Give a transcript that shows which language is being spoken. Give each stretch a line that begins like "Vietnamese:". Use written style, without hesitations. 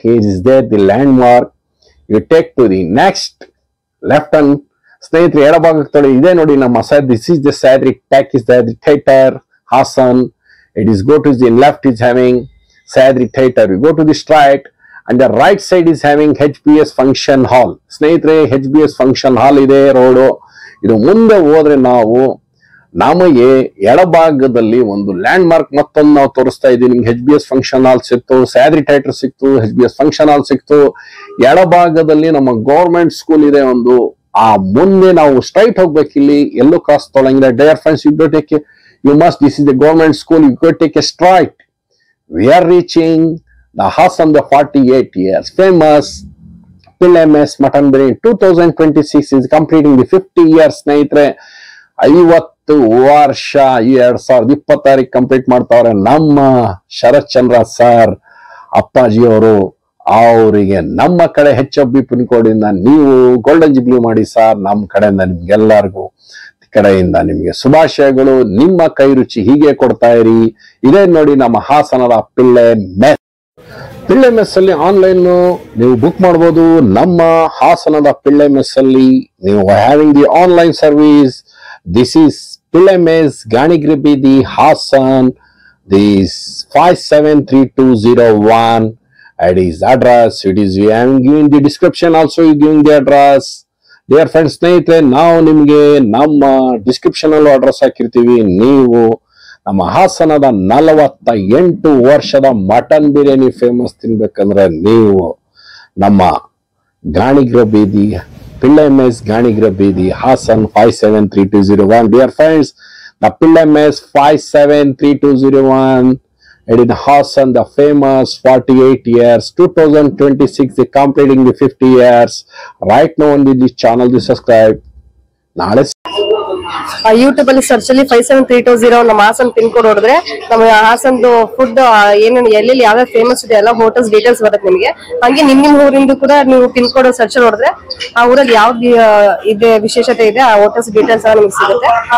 English: Is there the landmark. You take to the next left and.
Kannada: ಸ್ನೇಹಿತರೆ, ಎಡಭಾಗಕ್ಕೆ ತೊಳಿ ಇದೆ ನೋಡಿ ನಮ್ಮ
English: this is the Sahyadri talkies,
Kannada: Sahyadri theatre Haasan.
English: It is go to the left is having Sahyadri Theatre. We go to the straight and the right side is having HBS Function Hall.
Kannada: ಸ್ನೇಹಿತರೆ, HBS Function Hall ಇದೆ road. ಇದು ಮುಂದೆ ಹೋದ್ರೆ ನಾವು ನಮಗೆ ಎಡಭಾಗದಲ್ಲಿ ಒಂದು land mark ಮತ್ತೊಂದು ನಾವು ತೋರಿಸ್ತಾ ಇದ್ದೀವಿ. ನಿಮ್ಗೆ HBS Function Hall ಸಿಕ್ತು, ಸಹ್ಯಾದ್ರಿ ಥಿಯೇಟರ್ ಸಿಕ್ತು, HBS Function Hall ಸಿಕ್ತು. ಎಡಭಾಗದಲ್ಲಿ ನಮ್ಮ ಗೌರ್ಮೆಂಟ್ ಸ್ಕೂಲ್ ಇದೆ ಒಂದು. ಆ ಮುಂದೆ ನಾವು ಸ್ಟ್ರೈಟ್ ಹೋಗ್ಬೇಕು. ಇಲ್ಲಿ ಎಲ್ಲೋ cross ತೊಳಂಗಿಲ್ಲ.
English: Dear friends, you must, this is the government school, you could take a straight. We are reaching the Hassan, the 48 years famous Pille Mess Mutton Biryani. 2026 is completing the 50 years.
Kannada: ಸ್ನೇಹಿತರೆ, 50 ವರ್ಷ 2026 complete ಮಾಡ್ತಾವ್ರೆ ನಮ್ಮ Sharath Chandra sir ಅಪ್ಪಾಜಿ ಅವರು. ಅವರಿಗೆ ನಮ್ಮ ಕಡೆ HFB ಪಿನ್ಕೋಡಿಂದ ನೀವು ಗೋಲ್ಡನ್ ಜುಬ್ಲಿ ಮಾಡಿ ಸರ್. ನಮ್ಮ ಕಡೆಯಿಂದ ನಿಮ್ಗೆಲ್ಲರಿಗೂ ಕಡೆಯಿಂದ ನಿಮಗೆ ಶುಭಾಶಯಗಳು. ನಿಮ್ಮ ಕೈ ರುಚಿ ಹೀಗೆ ಕೊಡ್ತಾ ಇರಿ. ಇದೇ ನೋಡಿ ನಮ್ಮ ಹಾಸನದ ಪಿಳ್ಳೆ ಮೆಸ್ ಅಲ್ಲಿ ಆನ್ಲೈನ್ ನೀವು ಬುಕ್ ಮಾಡಬಹುದು. ನಮ್ಮ ಹಾಸನದ ಪಿಳ್ಳೆ ಮೆಸ್ ಅಲ್ಲಿ ನೀವು
English: Having the online service. This is Pille mess, Ganigri the Hassan. This 573201 and his address. It is we am giving the description also, you giving the address. Dear friends,
Kannada: ಸ್ನೇಹಿತರೆ, ನಾವು ನಿಮಗೆ ನಮ್ಮ ಡಿಸ್ಕ್ರಿಪ್ಷನ್ ಅಲ್ಲೂ ಅಡ್ರೆಸ್ ಹಾಕಿರ್ತೀವಿ. ನೀವು ನಮ್ಮ ಹಾಸನದ 48 ವರ್ಷದ ಮಟನ್ ಬಿರಿಯಾನಿ ಫೇಮಸ್ ತಿನ್ಬೇಕಂದ್ರೆ ನೀವು ನಮ್ಮ ಗಾಣಿಗ್ರ ಬೀದಿ ಪಿಳ್ಳೆ ಮೆಸ್, ಗಾಣಿಗ್ರ ಬೀದಿ Haasan 573201.
English: dear friends,
Kannada: the Pillai mess 573201.
English: And in Hassan, the famous 48 years, 2026, they completing the 50 years. Right now on this channel, they subscribe.
Kannada: ನಾಳೆ ಯೂಟ್ಯೂಬ್ ಅಲ್ಲಿ ಸರ್ಚ್ ಅಲ್ಲಿ 57320 ನಮ್ಮ ಹಾಸನ್ ಪಿನ್ ಕೋಡ್ ಹೊಡೆದ್ರೆ ನಮ್ಮ ಹಾಸನ್ದು ಫುಡ್ ಏನೇನು ಎಲ್ಲೆಲ್ಲಿ ಯಾವ್ಯಾವ ಫೇಮಸ್ ಇದೆ ಎಲ್ಲ ಹೋಟೆಲ್ಸ್ ಡೀಟೇಲ್ಸ್ ಬರುತ್ತೆ ನಿಮಗೆ. ಹಂಗೆ ನಿಮ್ ಊರಿಂದ ಕೂಡ ನೀವು ಪಿನ್ ಕೋಡ್ ಸರ್ಚ್ ಹೊಡೆದ್ರೆ ಆ ಊರಲ್ಲಿ ಯಾವ್ದು ಇದೆ ವಿಶೇಷತೆ ಇದೆ ಆ ಹೋಟೆಲ್ಸ್ ಡೀಟೇಲ್ಸ್ ನಿಮ್ಗೆ ಸಿಗುತ್ತೆ.